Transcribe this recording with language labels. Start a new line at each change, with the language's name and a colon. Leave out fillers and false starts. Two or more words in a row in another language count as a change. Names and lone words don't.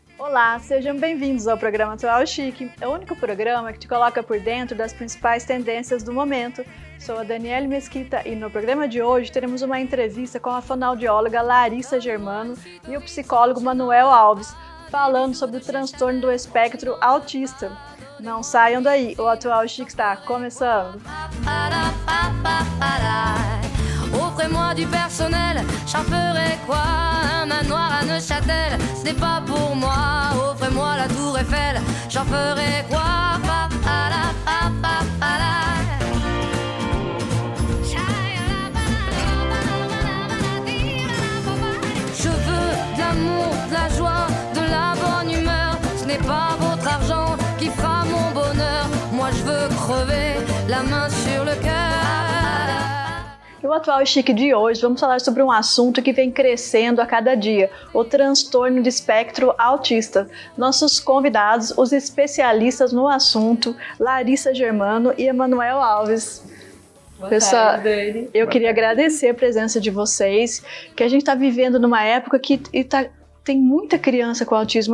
Portuguese: Olá, sejam bem-vindos ao programa Atual Chique, é o único programa que te coloca por dentro das principais tendências do momento. Sou a Daniele Mesquita e no programa de hoje teremos uma entrevista com a fonoaudióloga Larissa Germano e o psicólogo Manuel Alves, falando sobre o transtorno do espectro autista. Não saiam daí, o Atual Chique está começando!
French: Offrez-moi du personnel, j'en ferai quoi? Un manoir à Neuchâtel, ce n'est pas pour moi. Offrez-moi la tour Eiffel, j'en ferai quoi? Je veux de l'amour, de la joie, de la bonne humeur. Ce n'est pas votre argent qui fera mon bonheur. Moi je veux crever, la main sur le cœur.
Portuguese: No Atual Chique de hoje, vamos falar sobre um assunto que vem crescendo a cada dia, o transtorno de espectro autista. Nossos convidados, os especialistas no assunto, Larissa Germano e Emanuel Alves. Pessoal, eu queria agradecer a presença de vocês, que a gente está vivendo numa época que tem muita criança com autismo.